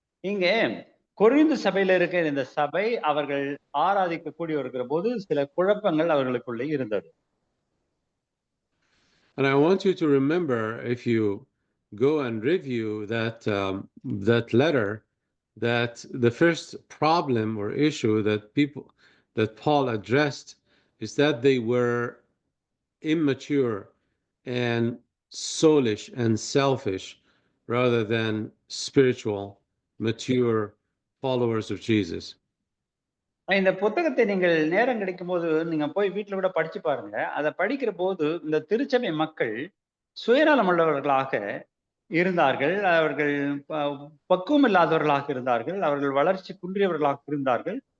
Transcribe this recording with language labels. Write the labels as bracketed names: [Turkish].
[Tamil] இங்கே கொரிந்து சபையில இருக்கிற இந்த சபை அவர்கள் ஆராதிக்க கூடி வருகிற போது சில குழப்பங்கள் அவர்களுக்குள்ளே இருந்தது. [English] And I want you to remember, if you go and review that letter, that the first problem or issue that Paul addressed is that they were immature and soulish and selfish rather than spiritual, mature followers of Jesus. [Tamil] இந்த புத்தகத்தை நீங்கள் நேரம் கிடைக்கும் போது நீங்க போய் வீட்டுல கூட படிச்சு பாருங்க. அதை படிக்கிற போது இந்த திருச்சபை மக்கள் சுயநலம் உள்ளவர்களாக இருந்தார்கள், அவர்கள் பக்குவம் இல்லாதவர்களாக இருந்தார்கள், அவர்கள் வளர்ச்சி குன்றியவர்களாக இருந்தார்கள்.